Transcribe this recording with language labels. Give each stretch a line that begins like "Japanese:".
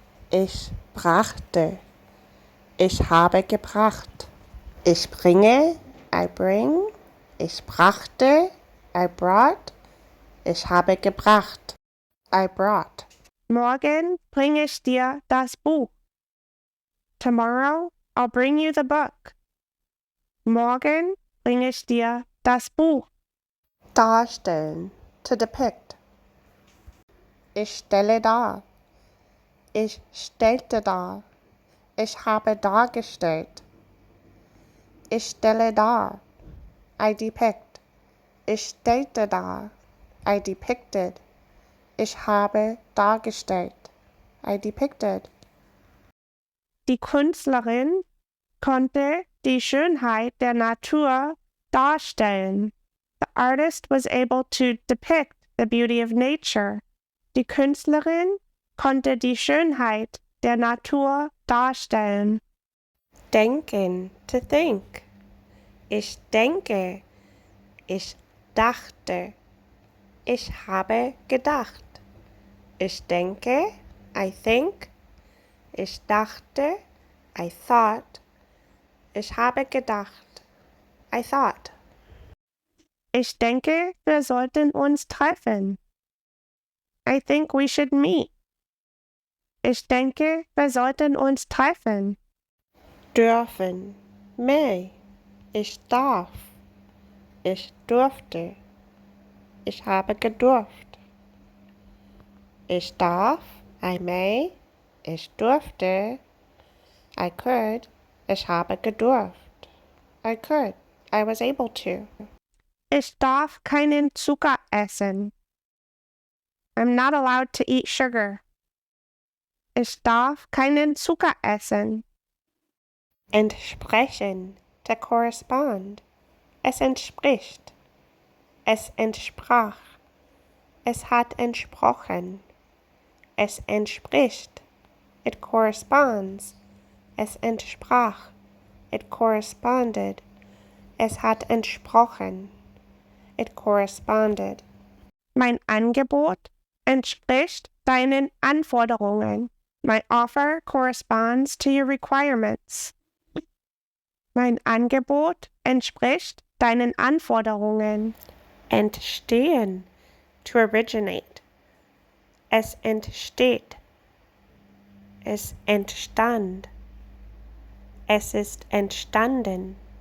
German: Ich brachte. Ich habe gebracht. Ich bringe.
English: I bring.
German: Ich brachte.
English: I brought.
German: Ich habe gebracht. I brought. Morgen bringe ich dir das Buch.
English: Tomorrow I'll bring you the book.
German: Morgen bringe ich dir das Buch. Darstellen.
English: To depict.
German: Ich stelle dar. Ich stellte dar. Ich habe dargestellt. Ich stelle dar.
English: I depict.
German: Ich stellte dar.
English: I depicted.
German: Ich habe dargestellt.
English: I depicted.
German: Die Künstlerin konnte die Schönheit der Natur darstellen.
English: The artist was able to depict the beauty of nature.
German: Die Künstlerin konnte die Schönheit der Natur darstellen. Denken.
English: To think.
German: Ich denke. Ich dachte. Ich habe gedacht. Ich denke.
English: I think.
German: Ich dachte.
English: I thought.
German: Ich habe gedacht. I thought. Ich denke, wir sollten uns treffen.
English: I think we should meet.
German: Ich denke, wir sollten uns treffen. Dürfen.
English: May.
German: Ich darf. Ich durfte. Ich habe gedurft. Ich darf.
English: I may.
German: Ich durfte.
English: I could.
German: Ich habe gedurft.
English: I could. I was able to.
German: Ich darf keinen Zucker essen.
English: I'm not allowed to eat sugar.
German: Ich darf keinen Zucker essen. Entsprechen.
English: To correspond.
German: Es entspricht. Es entsprach. Es hat entsprochen. Es entspricht.
English: It corresponds.
German: Es entsprach.
English: It corresponded.
German: Es hat entsprochen.
English: It corresponded.
German: Mein Angebot entspricht deinen Anforderungen.
English: My offer corresponds to your requirements.
German: Mein Angebot entspricht deinen Anforderungen. Entstehen.
English: To originate.
German: Es entsteht. Es entstand. Es ist entstanden.